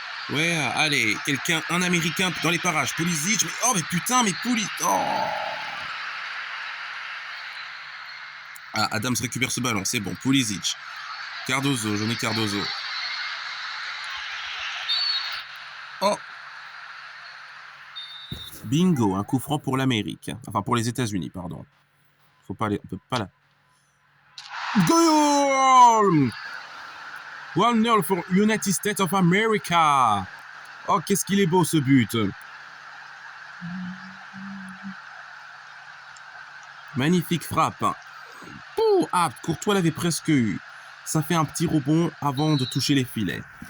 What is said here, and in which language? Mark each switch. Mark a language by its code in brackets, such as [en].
[fr] Ouais, allez, quelqu'un, un Américain dans les parages, Pulisic, mais putain, Pulisic, Ah, Adams récupère ce ballon, c'est bon, Pulisic, Cardozo, Johnny Cardozo. Oh, bingo, un coup franc pour l'Amérique, enfin pour les États-Unis, pardon. Faut pas aller, on peut pas là. [en] Goal! 1-0 for United States of America. [fr] Oh, qu'est-ce qu'il est beau ce but. Magnifique frappe. Oh, Courtois l'avait presque eu. Ça fait un petit rebond avant de toucher les filets.